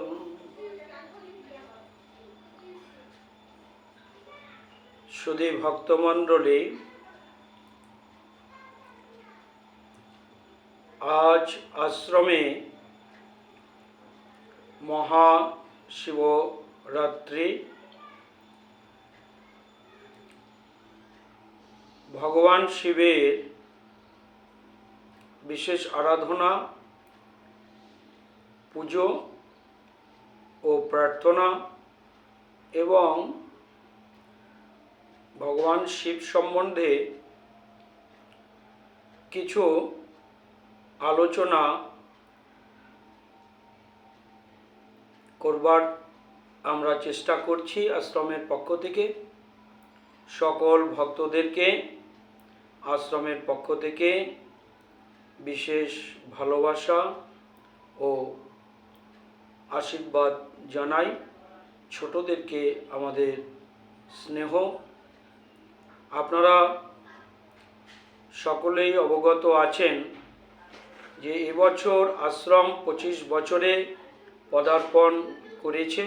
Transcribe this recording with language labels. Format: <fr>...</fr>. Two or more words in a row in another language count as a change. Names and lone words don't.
<bn>সুধী ভক্তমণ্ডলী, আজ আশ্রমে মহাশিবরাত্রি, ভগবান শিবের বিশেষ আরাধনা পুজো আর প্রার্থনা এবং ভগবান শিব সম্বন্ধে কিছু আলোচনা করবার আমরা চেষ্টা করছি আশ্রমের পক্ষ থেকে। সকল ভক্তদেরকে আশ্রমের পক্ষ থেকে বিশেষ ভালোবাসা আর আশীর্বাদ জানাই। ছোটোদেরকে আমাদের স্নেহ। আপনারা সকলেই অবগত আছেন যে এবছর আশ্রম 25 বছরে পদার্পণ করেছে।</bn>